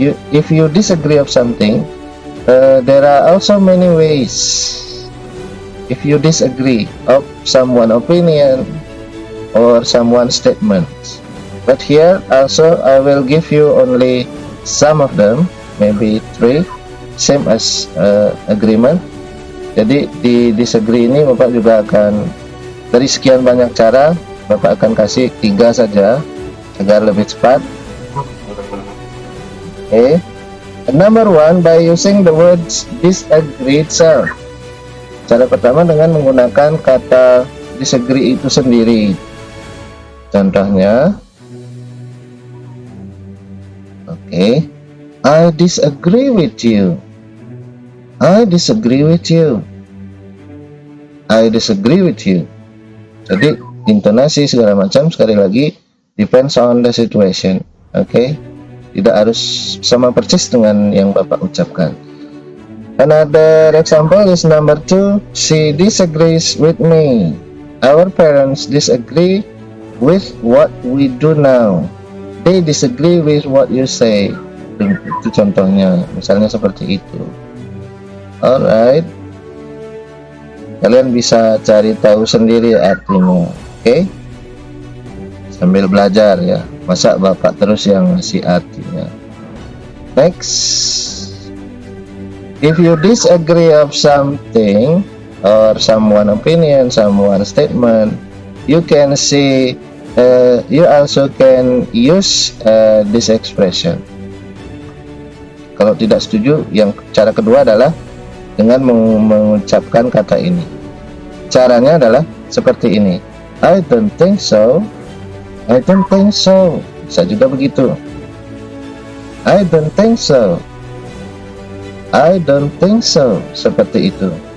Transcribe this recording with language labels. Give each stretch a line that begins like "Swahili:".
English: If you disagree of something, there are also many ways. If you disagree of someone's opinion or someone's statement, but here also I will give you only some of them, maybe 3, same as agreement.
Indonesian: Jadi di disagree ini Bapak juga akan, dari sekian banyak cara, Bapak akan kasih 3 saja agar lebih cepat.
English: Okay. Number 1, by using the words disagree itself.
Indonesian: Cara pertama dengan menggunakan kata disagree itu sendiri. Contohnya,
English: okay, I disagree with you. I disagree with you. I disagree with you.
Indonesian: Jadi intonasi segala macam, sekali lagi
English: depends on the situation.
Indonesian: Oke, tidak harus sama persis dengan yang Bapak ucapkan.
English: Another example is number 2. She disagrees with me. Our parents disagree with what we do now. They disagree with what you say.
Indonesian: Itu contohnya, misalnya seperti itu.
English: Alright,
Indonesian: kalian bisa cari tahu sendiri artinya. Oke, sambil belajar ya, masa Bapak terus yang ngasih artinya.
English: Next, if you disagree of something or someone opinion, someone statement, you can see you also can use this expression.
Indonesian: Kalau tidak setuju, yang cara kedua adalah dengan mengucapkan kata ini. Caranya adalah seperti ini.
English: I don't think so. I don't think so.
Indonesian: Bisa juga begitu.
English: I don't think so. I don't think so.
Indonesian: Seperti itu.